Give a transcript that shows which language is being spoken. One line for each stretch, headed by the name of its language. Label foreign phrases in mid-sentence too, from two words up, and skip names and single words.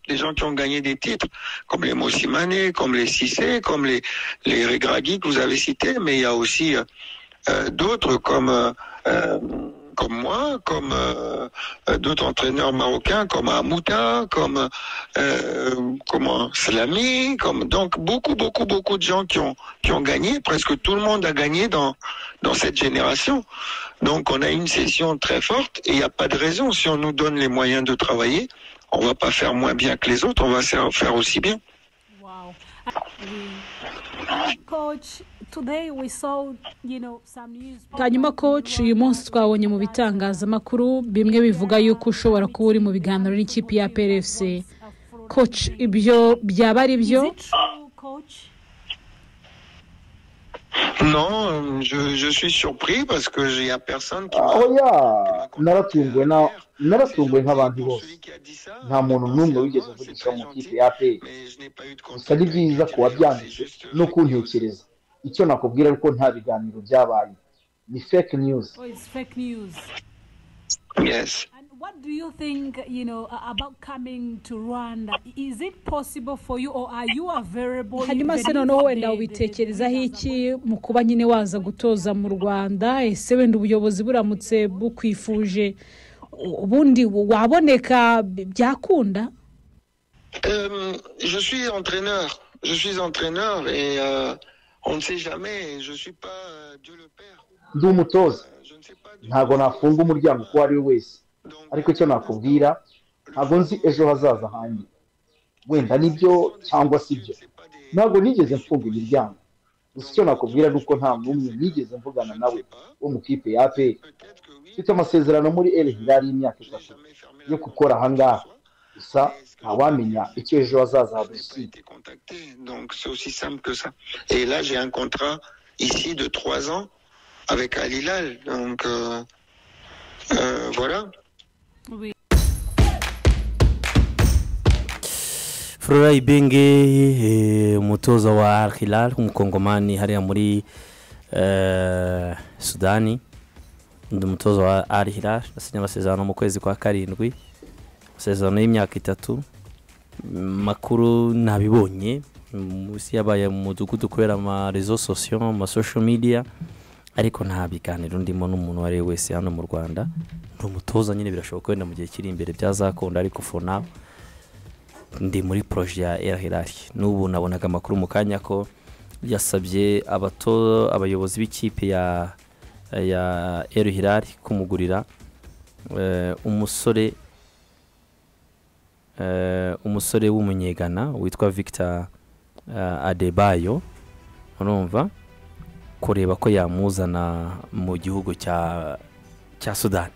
French: Des gens qui ont gagné des titres, comme les Mosimane, comme les Cissé, comme les Regragui que vous avez cités, mais il y a aussi d'autres comme moi, comme d'autres entraîneurs marocains, comme Amouta, comme Slami, donc beaucoup de gens qui ont gagné. Presque tout le monde a gagné dans cette génération. Donc on a une session très forte et il n'y a pas de raison. Si on nous donne les moyens de travailler, on va pas faire moins bien que les autres, on va faire aussi bien. Wow.
English: Coach, today we saw, some news.
Kinyarwanda: Hanyuma coach, uyu munsi twabonye mu bitangazamakuru bimwe bivuga yuko ushobora kuba uri mu biganiro n'ikipe ya PRFC. Coach, ibyo byaba ari byo?
English: Is it true, coach?
French: Non, je suis surpris parce que il y a personne qui
Kinyarwanda: naratunguwe nk'abandi bose. Nta muntu n'umwe wigeze uvugisha mu kipe ya APR. Gusa ni byiza ko wabyanditse no kuntekereza. Icyo nakubwira ariko nta biganiro byabaye. Ni
English: fake news. Oh, it's fake news. Yes. And what do you think, about coming to Rwanda? Is it possible for you or are you available?
Kinyarwanda: Hanyuma se noneho wenda ubitekerezaho iki mu kuba nyine waza gutoza mu Rwanda? Ese wenda ubuyobozi buramutse bukwifuje ubundi waboneka byakunda?
French: Je suis entraîneur et on ne sait jamais. Je suis pas Dieu le Père.
Kinyarwanda: Ndi umutoza, ntabwo nafunga umuryango uko ari wese, ariko icyo nakubwira ntabwo nzi ejo hazaza hanjye. Wenda nibyo cyangwa sibyo, ntabwo nigeze mfunga imiryango. Gusa icyo nakubwira nuko nta n'umwe nigeze mvugana nawe wo mu kipe ya APR. Mfite amasezerano muri El Hilal y'imyaka 3 yo gukora ahangaha. Gusa ntawamenya icyo ejo hazaza hadushyira.
French: Donc c'est aussi simple que ça. Et là j'ai un contrat ici de 3 ans avec Al Hilal. Donc voilà. Oui.
Kinyarwanda: Flora Ibenge, umutoza wa Al Hilal umukongomani hariya muri Sudani. Ndi umutoza wa Al Hilal, nasinye amasezerano mu kwezi kwa 7, amasezerano y'imyaka 3. Makuru nabibonye musi yabaye mu mudugudu kubera ama
French: réseaux sociaux,
Kinyarwanda: ama
English: social media,
Kinyarwanda: ariko nta biganiro ndimo n'umuntu wari wese hano mu Rwanda. Ndi umutoza nyine birashoboka wenda mu gihe kiri imbere byazakunda, ariko
English: for now
Kinyarwanda: ndi muri projet ya El Hilal. N'ubu nabonaga amakuru mu kanya ko yasabye abayobozi b'ikipe ya El Hilal kumugurira umusore w'umunyegana witwa Victor Adebayo, urumva kureba ko yamuzana mu gihugu cya Sudani